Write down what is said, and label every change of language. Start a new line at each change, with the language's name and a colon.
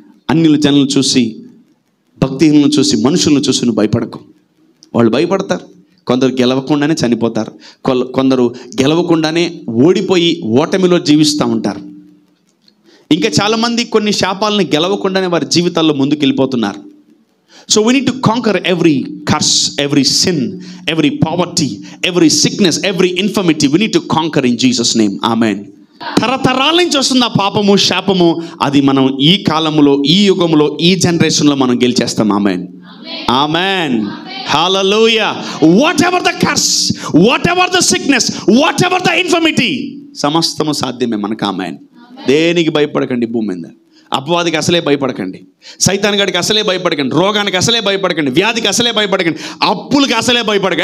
Telugu: అన్యుల జనులను చూసి, భక్తిహీనులను చూసి, మనుషులను చూసి నువ్వు భయపడకు. వాళ్ళు భయపడతారు. కొందరు గెలవకుండానే చనిపోతారు, కొందరు గెలవకుండానే ఓడిపోయి ఓటమిలో జీవిస్తూ ఉంటారు. ఇంకా చాలామంది కొన్ని శాపాలను గెలవకుండానే వారి జీవితాల్లో ముందుకు వెళ్ళిపోతున్నారు.
English: So we need to conquer every curse, every sin, every poverty, every sickness, every infirmity. We need to conquer in Jesus' name. Amen.
Telugu: తరతరాల నుంచి వస్తున్న పాపము, శాపము, అది మనం ఈ కాలములో, ఈ యుగములో, ఈ జనరేషన్లో మనం గెలిచేస్తాం. Amen. Amen. Hallelujah.
English: Whatever the curse, whatever the sickness, whatever the infirmity,
Telugu: సమస్తము సాధ్యమే మనకు. ఆమెన్. దేనికి భయపడకండి. భూమి మీద అపవాదికి అసలే భయపడకండి, సైతాన్ గడికి అసలే భయపడకండి, రోగానికి అసలే భయపడకండి, వ్యాధికి అసలే భయపడకండి, అప్పులకి అసలే భయపడకండి.